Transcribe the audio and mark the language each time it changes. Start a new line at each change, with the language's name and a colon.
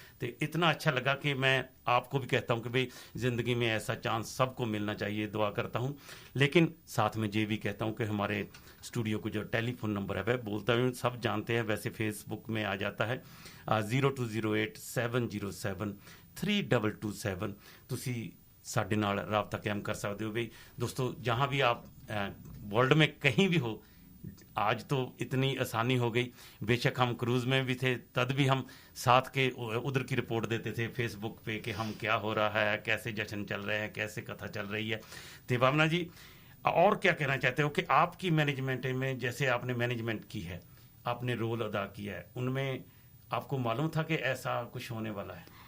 Hindi: तो इतना अच्छा लगा कि मैं आपको भी कहता हूं कि भाई ज़िंदगी में ऐसा चांस सबको मिलना चाहिए, दुआ करता हूं। लेकिन साथ में ये भी कहता हूं कि हमारे स्टूडियो को जो टेलीफोन नंबर है वह बोलता हूँ, सब जानते हैं, वैसे फेसबुक में आ जाता है 0208 707 3227।
Punjabi: ਤੁਸੀਂ ਸਾਡੇ ਨਾਲ ਰਾਬਤਾ ਕਾਇਮ
Hindi: कर सकते हो। भाई दोस्तों, जहाँ भी आप वर्ल्ड में कहीं भी हो, आज तो इतनी आसानी हो गई। बेशक हम क्रूज़ में भी थे, तब भी हम साथ के उधर की रिपोर्ट देते थे फेसबुक पे कि हम क्या हो रहा है, कैसे जश्न चल रहे हैं, कैसे कथा चल रही है। तो भावना जी, और क्या कहना चाहते हो कि आपकी मैनेजमेंट में, जैसे आपने मैनेजमेंट की है, आपने रोल अदा किया है, उनमें आपको मालूम था कि ऐसा कुछ होने वाला है?